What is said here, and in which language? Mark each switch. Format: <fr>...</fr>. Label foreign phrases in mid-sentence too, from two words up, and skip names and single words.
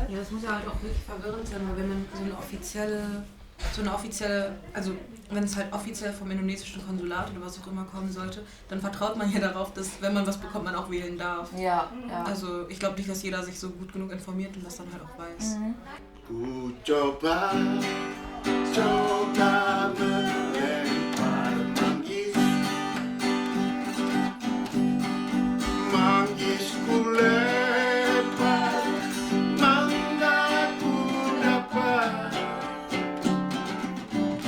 <de>Ja, das muss ja halt auch wirklich verwirrend sein, weil wenn man so eine offizielle, also wenn es halt offiziell vom indonesischen Konsulat oder was auch immer kommen sollte, dann vertraut man ja darauf, dass wenn man was bekommt, man auch wählen darf. Ja. Also ich glaube nicht, dass jeder sich so gut genug informiert und das dann halt auch weiß.</de> <id>Ku coba melempar manggis ku lempar, mangga ku dapat.</id>